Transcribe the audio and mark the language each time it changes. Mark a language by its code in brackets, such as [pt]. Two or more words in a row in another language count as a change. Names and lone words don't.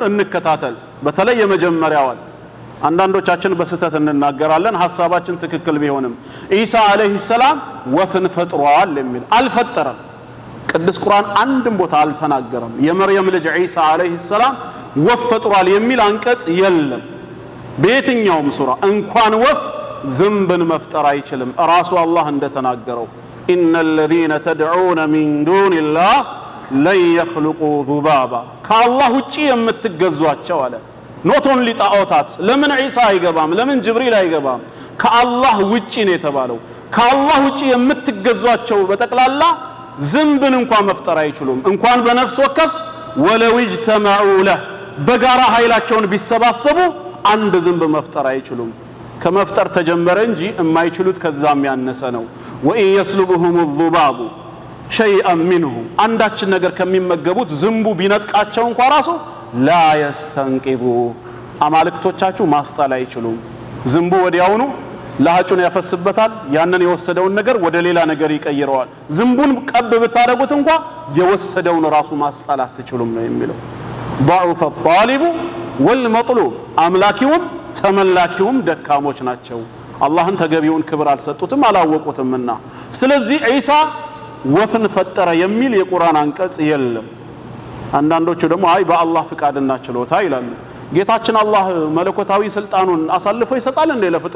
[am] እንከታተል። በተለይ የመጀመሪያዋን አንዳንዶቻችን በስተት እንናገራለን፣ ሐሳባችን ትክክል ቢሆንም ኢሳ [ar] عليه السلام [am] ወፍን ፈጥሯል የሚል አልፈጠረም። ቅዱስ ቁርአን አንድም ቦታ አልተናገረም። የመርየም ልጅ ኢሳ [ar] عليه السلام [am] ወፍ ፈጥሯል የሚል አንቀጽ የለም በየትኛውም ሱራ። እንኳን ወፍ ዝንብን መፍጠር አይችልም። ራሱ አላህ እንደተናገረው [ar] إن الذين تدعون من دون الله لن يخلقوا ذبابا [am] ከአላህ ውጪ የምትገዟቸው አለ። [en] not only [am] ጣዖታት። ለምን ዒሳ አይገባም? ለምን ጅብሪል አይገባም? ከአላህ ውጪ ነው የተባለው። ከአላህ ውጪ የምትገዟቸው በጠቅላላ ዝንብን እንኳን መፍጠር አይችሉም። እንኳን በነፍስ ወከፍ [ar] ولو اجتمعوا له [am] በጋራ ኃይላቸውን ቢሰባሰቡ አንድ ዝንብ መፍጠር አይችሉም። ከመፍጠር ተጀመረ እንጂ የማይችሉት ከዛም ያነሰ ነው። [ar] وإن يسلبهم الذباب شيئا منه [am] አንዳችን ነገር ከሚመገቡት ዝንቡ ቢነጥቃቸው እንኳን ራሱ [ar] لا يستنقذوا [am] አማልክቶቻችሁ ማስጣል አይችሉም። ዝንቡ ወዲያውኑ ለሃጩን ያፈስበታል። ያንን የወሰደውን ነገር ወደ ሌላ ነገር ይቀይረዋል። ዝንቡን ቀብ ብታረጉት እንኳን የወሰደውን ራሱ ማስጣል አትችሉም ነው የሚለው። [ar] ضعف الطالب والمطلوب [am] አምላኪውም ተመላኪውም ደካሞች ናቸው። አላህን ተገቢውን ክብር አልሰጡትም አላወቁትምና። ስለዚህ ዒሳ ወፍን ፈጠረ የሚል የቁርአን አንቀጽ የለም። አንዳንዶቹ ደግሞ አይ በአላህ ፍቃድና ችሎታ ይላሉ። ጌታችን አላህ መለኮታዊ ስልጣኑን አሳልፎ ይሰጣል እንደ ለፍጡር?